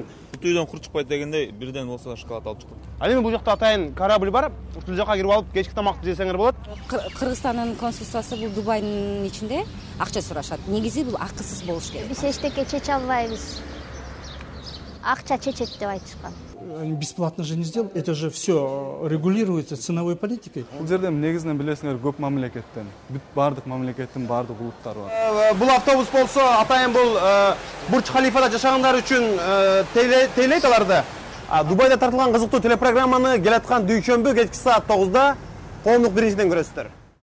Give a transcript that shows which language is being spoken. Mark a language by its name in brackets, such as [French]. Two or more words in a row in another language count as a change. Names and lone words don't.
[Kyrgyz] Үйдөн кур чыкпайт дегендей бирден болсо шоколад алып чыктык. Ал эми бул жакта атайын корабль бар. Ушул жака кирип алып кечки тамакты жесеңер болот. Кыргызстандын консулствосу бул Дубайдын ичинде акча сурашат. Негизи бул акысыз болуш керек. Биз эчтеке чече албайбыз. Акча чечет деп айтышкан. [Russian] Они бесплатно же не сделают. Это же все регулируется ценовой политикой. [Kyrgyz] Бул жерде негизинен билесиңер көп мамлекеттен, бүт бардык мамлекеттин бардык улуттары бар. Бул автобус болсо атайын бул Бурдж-Халифада жашагандар үчүн тейлейт аларды. Дубайда тартылган кызыктуу телепрограмманы келаткан дүйшөмбү кечки саат 9-да коомдук биринчиден көрөсүздөр.